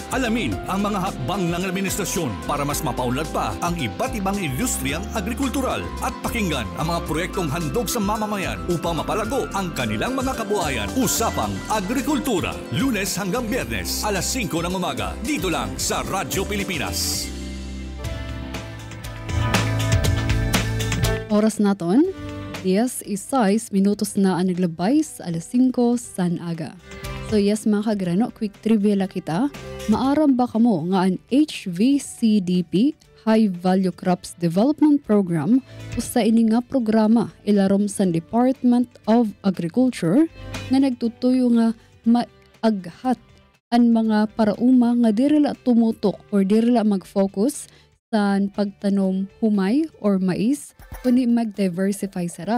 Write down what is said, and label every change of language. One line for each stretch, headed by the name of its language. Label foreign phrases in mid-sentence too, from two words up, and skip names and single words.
Filipino: Alamin ang mga hakbang ng administrasyon para mas mapaunlad pa ang iba't ibang industriyang agrikultural at pakinggan ang mga proyektong handog sa mamamayan upang mapalago ang kanilang mga kabuhayan. Usapang Agrikultura, Lunes hanggang Biyernes, alas 5 ng umaga, dito lang sa Radyo Pilipinas.
Hiligaynon: Oras naton, 10:06 minutos na ang naglabay sa alas 5 san aga.
English: So yes
Hiligaynon: mga kagrano,
English: quick trivia
Hiligaynon: la kita. Maaram ba kamo nga ang HVCDP, High Value Crops Development Program, usa ini nga programa ilarom sa Department of Agriculture nga nagtutuyo nga maaghat ang mga parauma nga dirila tumutok or dirila mag-focus sa pagtanom humay or mais, kundi mag-diversify sara.